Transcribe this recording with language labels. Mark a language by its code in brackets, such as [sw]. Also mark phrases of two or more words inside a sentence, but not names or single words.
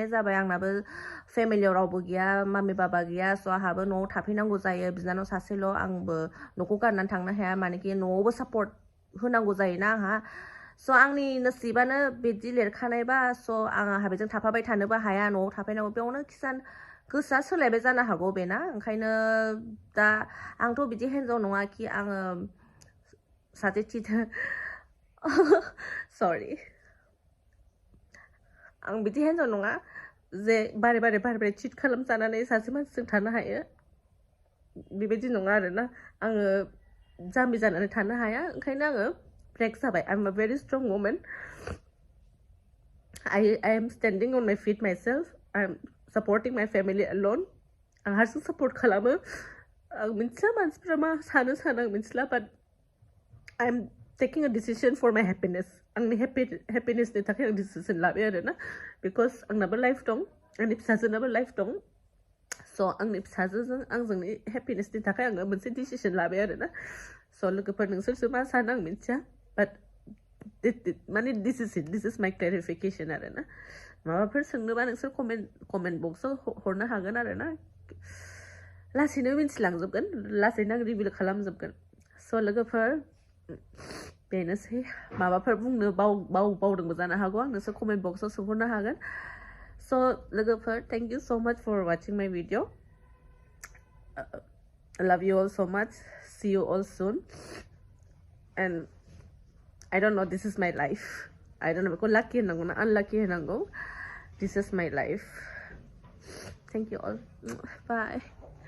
[brx] जाबाय आंनाबो फेमिलियाव रावबो गैया मामि बाबा गैया स' आंहाबो न'आव थाफैनांगौ जायो बिनानाव सासेल' आंबो न'खौ गारनानै थांनो हाया मानेकि न'आवबो सापर्ट होनांगौ जायोना आंहा स' आंनि नसिबानो बिदि लिरखानायबा स' आंहा बेजों थाफाबाय थानोबो हाया न'आव थाफैनांगौ बेयावनो खिजान गोसोआ सोलायबाय जानो हागौ बेना ओंखायनो दा आंथ' बिदि हिन्जाव नङा कि आङो सासे सरि आं बिदि हिन्जाव नङा जे बारे चिट खालामजानानै सासे मानसिजों थानो हायो बेबायदि नङा आरोना आङो जाम्बि जानानै थानो हाया ओंखायनो आङो ब्रेक जाबाय [en] I am a very strong woman I am standing on my feet myself I am supporting my family alone [brx] आं हारसिं सापर्ट खालामो आं मिन्थिया मानसिफ्रा मा सानो आं मिन्थिला [en] बाट I am taking a decision for my happiness [brx] आंनि happinessनि थाखाय आं डिसिसन लाबाय आरोना बिकज आंनाबो लाइफ दं आंनि फिसाजोनाबो लाइफ दं So आंनि फिसाजोजों आंजोंनि हेपिनेसनि थाखाय आङो मोनसे डिसिसन लाबाय आरो ना स' लोगोफोर नोंसोरसो मा सानो आं मिथिया बाट माने [en] this is my clarification [brx] आरो ना माबाफोर सोंनोबा नोंसोर कमेन्ट बक्सआव हरनो हागोन आरो ना लासैनो मिन्थिलांजोबगोन लासैनो आं रिभिल खालामजोबगोन स' लोगोफोर बेनोसै माबाफोर बुंनो बावदोंबो जानो हागौ आं नोंसोर कमेन्ट बक्सआव सोंहरनो हागोन स' लोगोफोर [en] thank you so much for watching my video. I love you all so much. See you all soon. And I don't know, this is my life. I don't know, because lucky and unlucky and this is my life. Thank you all. Bye.